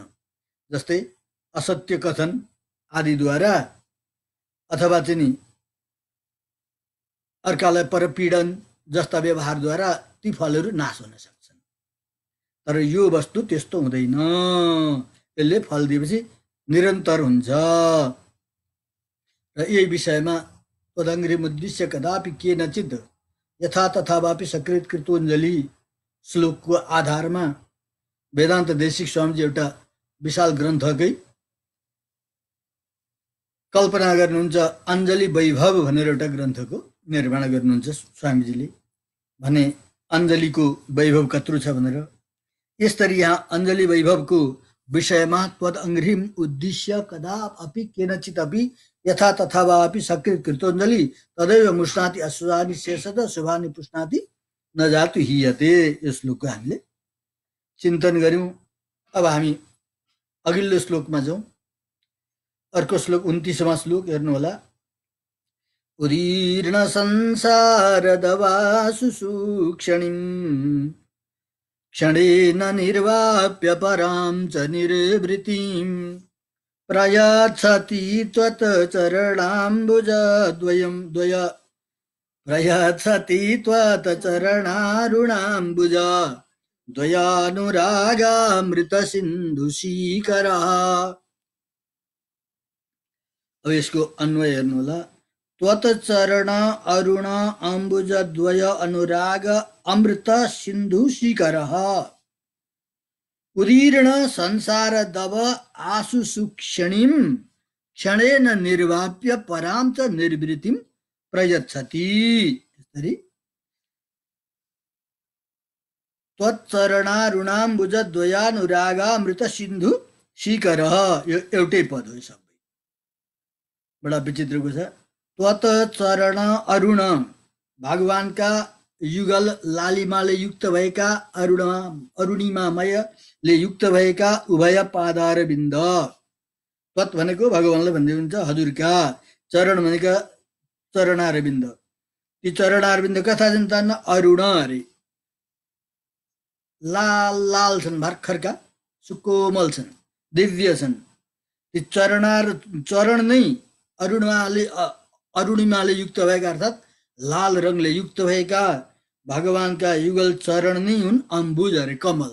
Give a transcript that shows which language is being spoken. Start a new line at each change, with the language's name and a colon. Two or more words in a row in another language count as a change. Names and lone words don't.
Nepali: जस्तै असत्य कथन आदिद्वारा अथवा चाहिँ नि अर्कालाई परपीडन जस्ता व्यवहारद्वारा ती फलहरू नाश हुन सक्छन्। तर यो वस्तु त्यस्तो हुँदैन, यसले फल दिएपछि निरन्तर हुन्छ। र यही विषयमा
Sanskrit: त्वदङ्घ्रिमुद्दिश्य कदापि केनचित् यथा तथा वापि सकृत कृतोञ्जली
Nepali: श्लोकको आधारमा वेदान्त देशिक स्वामीजी एउटा विशाल ग्रन्थकै कल्पना गर्नुहुन्छ। अञ्जली वैभव भनेर एउटा ग्रन्थको निर्माण गर्नुहुन्छ स्वामीजीले, भने अञ्जलीको वैभव कत्रो छ भनेर। यसरी यहाँ अञ्जली वैभवको विषयमा
Sanskrit: त्वदङ्घ्रिम उद्दिश्य कदापि केनचित् अपि यथा तथा वा अपि सकृत कृतोञ्जली तदैव मुष्णाति अश्वानि शेषतः शुभानि पुष्णाति न जातु हियते।
Nepali: यो श्लोकको हामीले चिन्तन गर्यौं। अब हामी अघिल्लो श्लोकमा जाउँ। अर्को श्लोक 29वां श्लोक हेर्नु होला।
Sanskrit: उदीर्ण संसार दवासु सूक्षणिम् क्षणेन निर्वाप्य परां च निर्वृतिं प्रयच्छति त्वत् चरणाम्बुजद्वयं प्रयच्छति त्वत् चरणारुणाम्बुज द्वयानुरागामृतसिन्धुशीकरः।
Nepali: अब यसको अन्वय हेर्नु होला।
Sanskrit: त्वत् चरण अरुण अम्बुज द्वय अनुराग अमृत सिन्धु शिखरः उदीर्ण संसार दव आसु सुक्षणिं क्षणेन निर्वाप्य परां च निर्वृतिं प्रयच्छति। त्वत् चरणारुणाम्बुज द्वयानुरागामृत सिन्धु शिखरः,
Nepali: यो एउटै पद हो। सबै बडा विचित्रको छ।
Sanskrit: त्वत् चरण अरुण,
Nepali: भगवानका युगल लालिमाले युक्त भएका अरुणिमामयले युक्त भएका उभय पादार बिन्द। त्वत् भनेको भगवानले भन्दै हुन्छ हजुरका, चरण भनेका चरणारविन्द, ती चरणारविन्द कथा छन् त अरुण अरे, लाल लाल छन्, भर्खरका सुकोमल छन्, दिव्य छन्। ती चरण नै अरुणिमाले युक्त भएका, अर्थात् लाल रङले युक्त भएका भगवानका युगल चरण नै हुन् अम्बुज अरे, कमल।